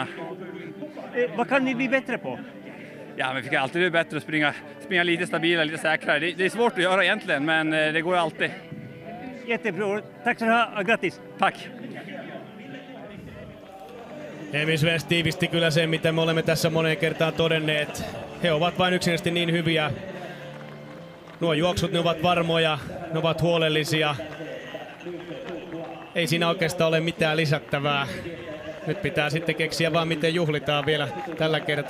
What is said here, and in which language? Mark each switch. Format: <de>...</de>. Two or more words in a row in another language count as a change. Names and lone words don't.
<sv>Vad kan ni bli bättre på? Ja, men vi kan alltid bli bättre att springa lite stabilare, lite säkrare. Det är svårt att göra egentligen, men det går ju alltid. Jättebra. Tack så mycket. Grattis. Tack.</sv> <fi>Emil Svensk tiivisti kyllä sen, mitä me olemme tässä moneen kertaan todenneet. He ovat vain yksinäisesti niin hyviä. Nuo juoksut, ne ovat varmoja, ne ovat huolellisia. Ei siinä oikeastaan ole mitään lisättävää. Nyt pitää sitten keksiä vaan, miten juhlitaan vielä tällä kertaa.</fi>